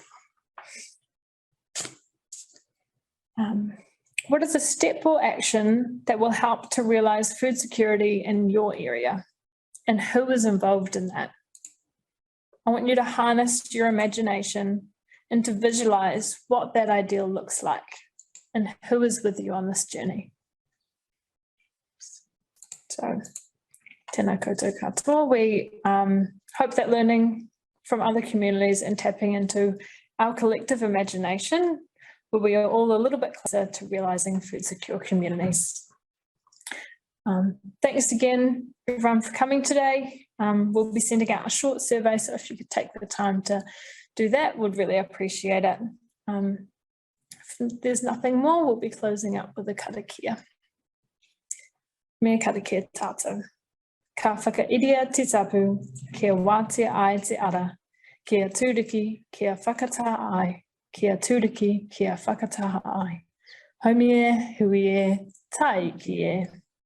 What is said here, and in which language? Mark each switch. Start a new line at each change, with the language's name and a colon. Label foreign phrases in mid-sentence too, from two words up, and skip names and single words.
English: What is a step or action that will help to realise food security in your area? And who is involved in that? I want you to harness your imagination and to visualise what that ideal looks like and who is with you on this journey. So,
Māori: tēnā koutou katoa.
English: We hope that learning from other communities and tapping into our collective imagination, where we are all a little bit closer to realising food secure communities. Thanks again, everyone, for coming today. We'll be sending out a short survey, so if you could take the time to do that, we'd really appreciate it. If there's nothing more, we'll be closing up with a karakia.
Māori: Me karakia tātou. Ka whakairia te tapu, kia wātea ai te ara, kia tūriki, kia whakataha ai, kia tūriki, kia whakataha ai. Haumi e, hui e, taiki e.